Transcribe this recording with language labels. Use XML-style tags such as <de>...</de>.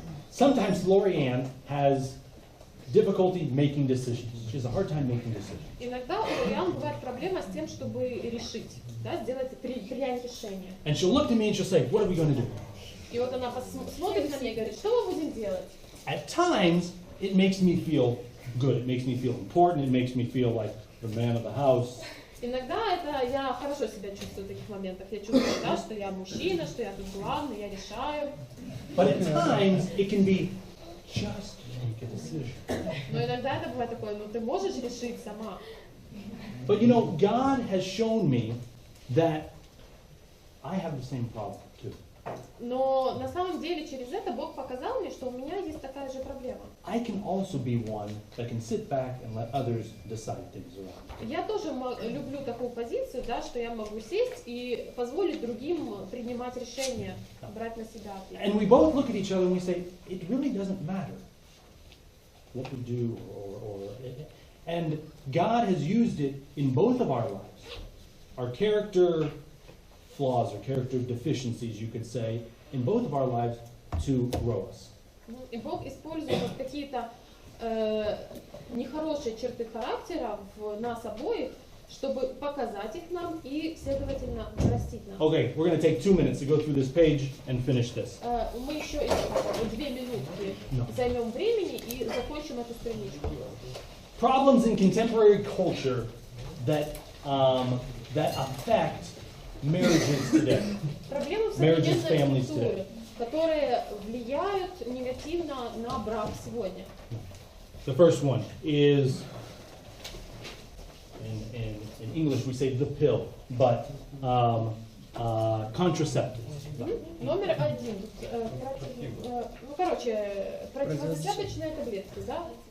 <en>Sometimes Lorianne has difficulty making decisions. She has a hard time making decisions.</en> <ru>Иногда у Лориан бывает проблема с тем, чтобы решить, да, принять решение.</ru> <en>And she'll look to me and she'll say, what are we going to do?</en> <ru>И вот она смотрит на меня и говорит, что мы будем делать?</ru> <en>At times, it makes me feel good. It makes me feel important. It makes me feel like the man of the house.</en> <ru>Иногда это я хорошо себя чувствую в таких моментах. Я чувствую, да, что я мужчина, что я тут главный, я решаю.</ru> <en>But at times, it can be just make a decision.</en> <ru>Но иногда это бывает такое, ну ты можешь решить сама.</ru> <en>But you know, God has shown me that I have the same problem too.</en> <ru>Но на самом деле через это Бог показал мне, что у меня есть такая же проблема.</ru> <en>I can also be one that can sit back and let others decide things around.</en> <ru>Я тоже люблю такую позицию, да, что я могу сесть и позволить другим принимать решения, брать на себя ответственность.</ru> <en>And we both look at each other and we say, it really doesn't matter what we do, and God has used it in both of our lives. Our character flaws or character deficiencies, you could say, in both of our lives to grow us.</en> <ru>И Бог использует какие-то нехорошие черты характера в нас обоих, чтобы показать их нам и, следовательно, растить нас.</ru> <en>Okay, we're going to take 2 minutes to go through this page and finish this.</en> <ru>Мы еще 2 минутки займем времени и закончим эту страничку.</ru> <en>Problems in contemporary culture that affect marriages today.</en> <ru>Проблемы в современной культуре, которые влияют негативно на брак сегодня.</ru> <en>The first one is, in English we say the pill, but contraceptives.</en> <ru>Номер один. Ну, короче, противозачаточные таблетки, да?</ru>